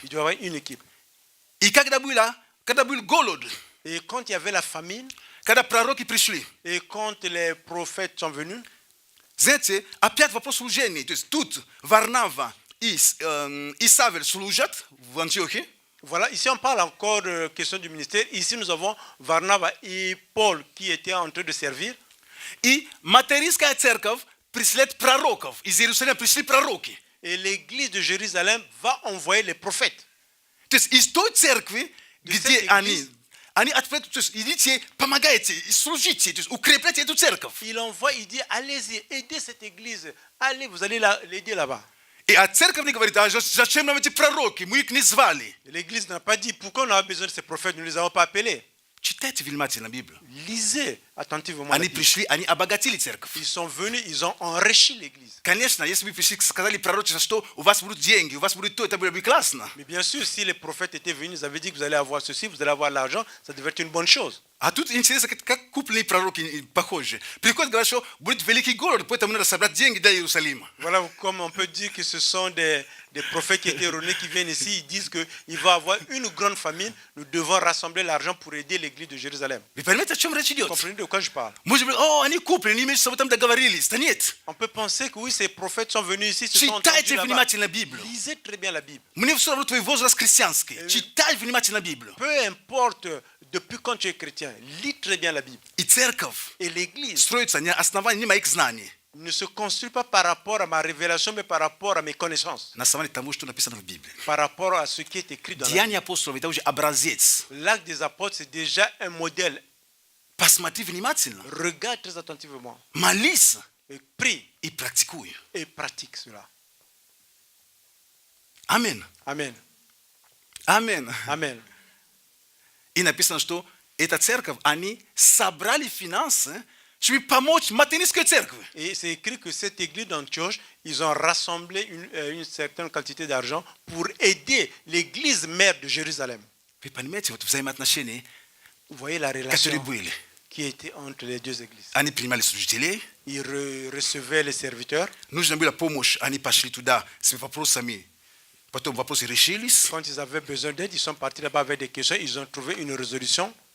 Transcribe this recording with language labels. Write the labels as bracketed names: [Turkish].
[French] Il doit y avoir une équipe. [Russian] И когда был голод, [French] Et quand il y avait la famine, [Russian] когда пророки пришли, [French] et quand les prophètes sont venus, [Russian] знаете, опять вопрос служения. То есть тут Варнава и Савел служат в Антиохии. [French] voilà, ici on parle encore de question du ministère. Ici nous avons Varnava et Paul qui étaient en train de servir. [Russian] И материнская церковь прислет пророков. Из Иерусалима пришли пророки. [French] Et l'église de Jérusalem va envoyer les prophètes. [Russian] То есть из той церкви, [French] De [Russian] где [French] cette église. [Russian] они отвлекают, то есть идите, помогайте, служите, то есть укрепляйте эту церковь. [French] Il envoie, il dit, allez-y, aidez cette église. Allez, vous allez l'aider là-bas. [Russian] И церковь не говорит, зачем нам эти пророки, мы их не звали. [French] L'église n'a pas dit, pourquoi on a besoin de ces prophètes, nous ne les avons pas appelés. [Russian] Читайте внимательно Библию. [French] Lisez attentivement la [Russian] Они [French] Bible. [Russian] пришли, они обогатили церковь. [French] Ils sont venus, ils ont enrichi l'église. [Russian] Конечно, если бы пришли, сказали пророчество, что у вас будут деньги, у вас будет то, это было бы классно. [French] Mais bien sûr, si les prophètes étaient venus, ils avaient dit que vous allez avoir ceci, vous allez avoir l'argent, ça devait être une bonne chose. [Russian] А тут интересно, как купленные пророки похожи. Приходят, говорят, что будет великий город, поэтому надо собрать деньги для Иерусалима. [French] Voilà comme on peut dire que ce sont des prophètes qui étaient erronés qui viennent ici, ils disent qu'il va y avoir une grande famine, nous devons rassembler l'argent pour aider l'église de Jérusalem. [Russian] Вы понимаете, о чем речь [French] Vous [Russian] идет? [French] comprenez de quoi je parle? [Russian] Может быть, они куплены, они между собой там договорились. Да нет. [French] On peut penser que oui, ces prophètes sont venus ici, se sont entendus [Russian] Читайте [French] là-bas. [Russian] внимательно Библию. [French] Lisez très bien la Bible. [Russian] Мне все равно твой возраст христианский. Читай внимательно Библию. [French] Peu importe depuis quand tu es chrétien, lis très bien la Bible. [Russian] И церковь [French] Et l'église [Russian] строится не основании не моих знаний, [French] ne se construit pas par rapport à ma révélation, mais par rapport à mes connaissances, [Russian] на основании того, что написано в Библии. [French] par rapport à ce qui est écrit dans la Bible. [Russian] Деяния апостолов – это уже образец. [French] L'acte des apôtres, c'est déjà un modèle. [Russian] Посмотри внимательно, [French] Regarde très attentivement [Russian] молись [French] et prie [Russian] и практикуй. [French] et pratique cela. [Russian] Аминь. [French] Amen. [Russian] Аминь. [French] Amen. [Russian] И написано, что эта церковь, они собрали финансы, чтобы помочь материнской церкви. [French] Et c'est écrit que cette église d'Antioche, ils ont rassemblé une certaine quantité d'argent pour aider l'église mère de Jérusalem. [Russian] Вы понимаете, вот взаимоотношения, [French] Vous voyez la [Russian] которые [French] relation [Russian] были. [French] qui était entre les deux églises. [Russian] Они принимали служителей, [French] Ils recevaient les serviteurs. [Russian] нужна была помощь, они пошли туда с вопросами, потом вопросы решились. [French] Quand ils avaient besoin d'aide, ils sont partis là-bas avec des questions. Ils ont trouvé une résolution.